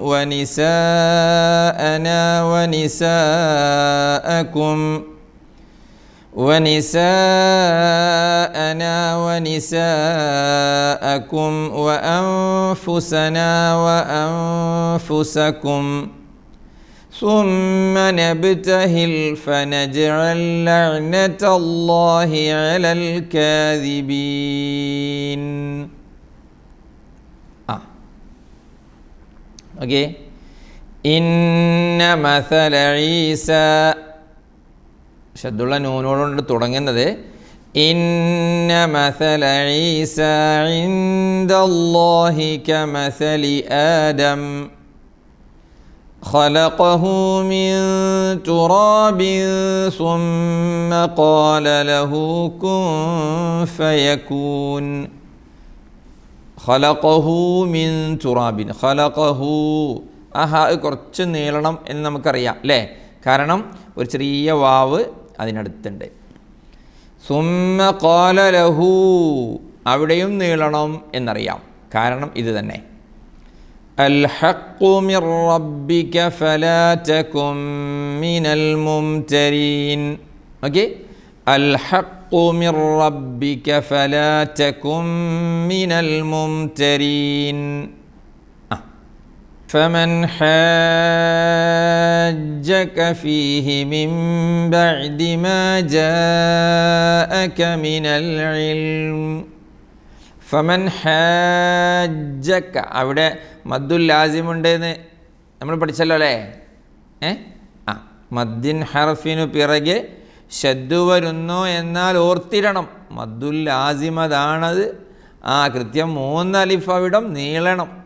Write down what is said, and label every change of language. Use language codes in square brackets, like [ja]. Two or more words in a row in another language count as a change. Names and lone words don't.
[ar] ونساءنا وأنفسنا وأنفسكم ثم نبتهل فنجعل لعنة الله على الكاذبين. [ml] ഓക്കെ. [ar] إن مثل عيسى, [ml] ശദ്ദുള്ള നൂനോടുകൊണ്ട് തുടങ്ങുന്നത്. [ar] إن مثل عيسى عند الله كمثل آدم خلقه من تراب ثم قال له كن فيكون. خلقه من تراب. [ml] خلقه കുറച്ച് നീളണം എന്ന് നമുക്കറിയാം അല്ലേ? കാരണം ഒരു ചെറിയ വാവ് അതിനടുത്തുണ്ട്. [ar] ثم قال له, [ml] അവിടെയും നീളണം എന്നറിയാം. കാരണം ഇത് തന്നെ. [ar] الحق من ربك فلا تكن من الممترين. اوكي. الحق من ربك فلا تكن من الممترين. فمن حاجك فيه من بعد ما جاءك من العلم فمن حاجك, [ml] അവിടെ മദ്ദുൽ ലാസിമുണ്ടെന്ന് നമ്മൾ പഠിച്ചല്ലോ അല്ലേ? മദ്ദിൻ ഹർഫിനു പിറകെ ശദ്ദു വരുന്നു എന്നാൽ ഓർത്തിരണം. മദ്ദുൽ ലാസിമതാണത്. കൃത്യം 3 അലിഫ് അവിടം നീളണം.